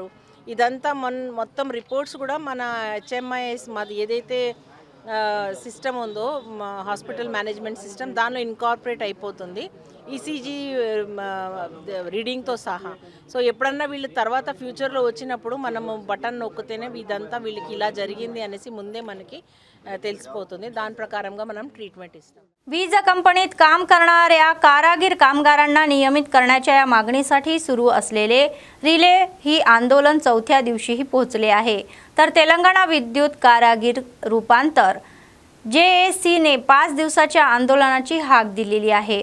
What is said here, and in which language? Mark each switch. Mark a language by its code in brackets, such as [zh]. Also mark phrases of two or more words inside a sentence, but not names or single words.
[te] ఇదంతా మొత్తం రిపోర్ట్స్ కూడా మన HMIS మాది ఏదైతే సిస్టమ్ ఉందో [en] hospital management system [te] దానిలో ఇన్కార్పొరేట్ అయిపోతుంది ECG రీడింగ్తో సహా। సో ఎప్పుడన్నా వీళ్ళు తర్వాత ఫ్యూచర్లో వచ్చినప్పుడు మనము బటన్ నొక్కితేనే ఇదంతా వీళ్ళకి ఇలా జరిగింది అనేసి ముందే మనకి తెలిసిపోతుంది। దాని ప్రకారంగా మనం ట్रीटमेंट इस्ताम। [mr] वीज कंपनीत काम करणाऱ्या कारागीर कामगारांना नियमित करण्याच्या या मागणीसाठी सुरू असलेले रिले ही आंदोलन 4थ्या दिवशीही पोहोचले आहे। तर तेलंगणा विद्युत कारागीर रूपांतर JAC ने 5 दिवसाच्या आंदोलनाची हाक दिलेली आहे।